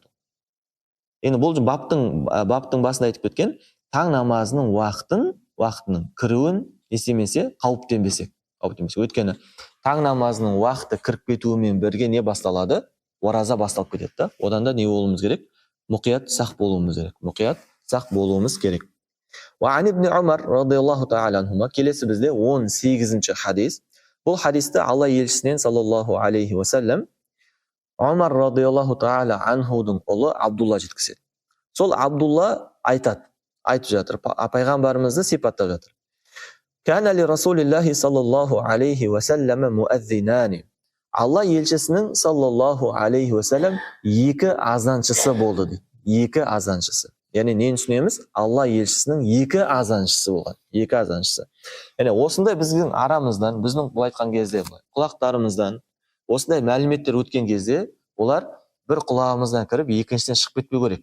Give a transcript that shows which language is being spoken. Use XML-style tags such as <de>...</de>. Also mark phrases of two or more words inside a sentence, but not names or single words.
<kk>Енді бұл баптың басында айтып кеткен, таң намазының уақытының кіруін естемесе, қауіптенбесек. Өйткені таң намазының уақыты кіріп кетуімен бірге не басталады? Ораза басталып кетеді. Одан да не болуымыз керек? Мұқият сақ болуымыз керек.</kk> <ar>وعن ابن عمر رضي الله تعالى عنهما,</ar> <kk>келесі бізде 18-ші хадис. Бұл хадисті Алла елшісінен</kk> <ar>صلى الله عليه وسلم</ar> <kk>Умар</kk> <ar>رضي الله تعالى</ar> <kk>анхудың ұлы Абдулла жеткізеді. Сол Абдулла айтып жатыр, пайғамбарымызды сипаттап жатыр.</kk> <ar>كان لرسول الله صلى الله عليه وسلم مؤذنان.</ar> <kk>Алла елшісінің</kk> <ar>صلى الله عليه وسلم</ar> <kk>екі азаншысы болды дейді. Екі азаншысы. Яғни нені түсінеміз? Алла елшісінің екі азаншысы болған. Яғни осындай біздің арамыздан, біздің бұл айтқан кезде құлақтарымыздан осындай мәліметтер өткен кезде, олар бір құлағымыздан кіріп, екіншіден шығып кетпеу керек.</kk>